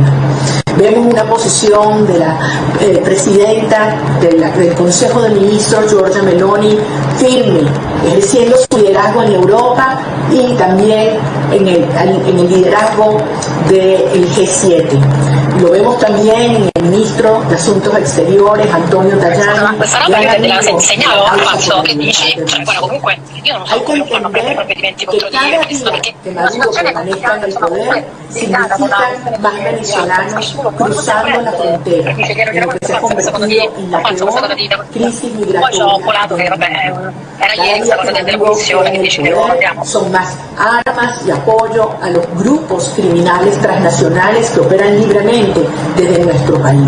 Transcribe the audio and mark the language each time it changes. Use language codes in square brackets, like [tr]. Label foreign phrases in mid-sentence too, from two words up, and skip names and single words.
[es] Vemos una posición de la presidenta del Consejo de Ministros, Giorgia Meloni, firme, ejerciendo su liderazgo en Europa y también en el liderazgo del G7. Lo vemos también en el ministro de Asuntos Exteriores, Antonio Tajani. [it] Questa roba io te la insegnavo a Fazio, che dici, cioè, guarda, comunque io non so come fanno a prendere provvedimenti contro di questo, perché [es] la situazione permanezca en el poder significan más venezolanos cruzando la frontera, en lo que se ha convertido en la peor crisis migratoria. Cada día que Maduro queda en el poder son más armas y apoyo a los grupos criminales transnacionales que operan libremente desde nuestro país.